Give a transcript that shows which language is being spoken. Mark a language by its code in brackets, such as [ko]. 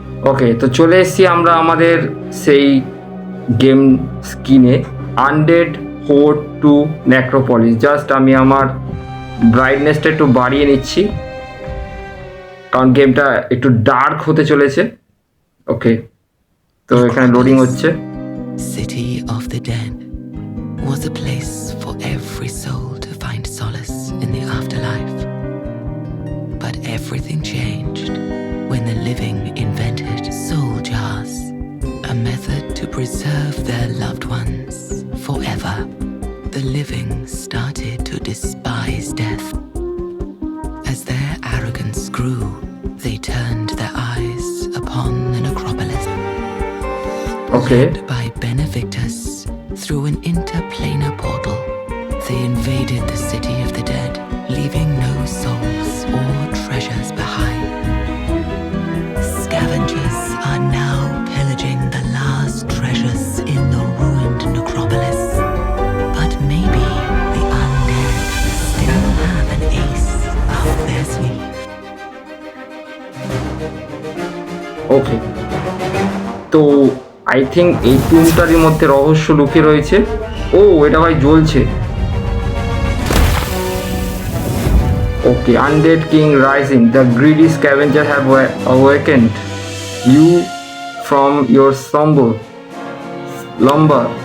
[bn] ওকে, তো চলে এসেছি আমরা আমাদের সেই গেম স্ক্রিনে, আনডেড হোর্ড টু নেক্রোপলিস। জাস্ট আমি আমার ব্রাইটনেসটা একটু বাড়িয়ে নিচ্ছি, কারণ গেমটা একটু ডার্ক হতে চলেছে। ওকে, তো এখানে লোডিং হচ্ছে। [en] City of the dead was a place for every soul to find solace in the afterlife. But everything changed when the living invented soul jars, a method to preserve their loved ones forever. The living started to despise death. As their arrogance grew, they turned their eyes upon the necropolis. Okay. Led by benefactors through an interplanar portal, they invaded the city of the dead, leaving no souls or treasures behind. Scavengers are now pillaging the last treasures in the ruined necropolis. But maybe the undead still have an ace up their sleeve. Okay. [bn] তো [en] I think [bn] এই টুমটার মধ্যে রহস্য লুকিয়ে রয়েছে। ও, এটা ভাই জ্বলছে। [en] Okay, undead king rising, the greedy scavenger have awakened you from your slumber.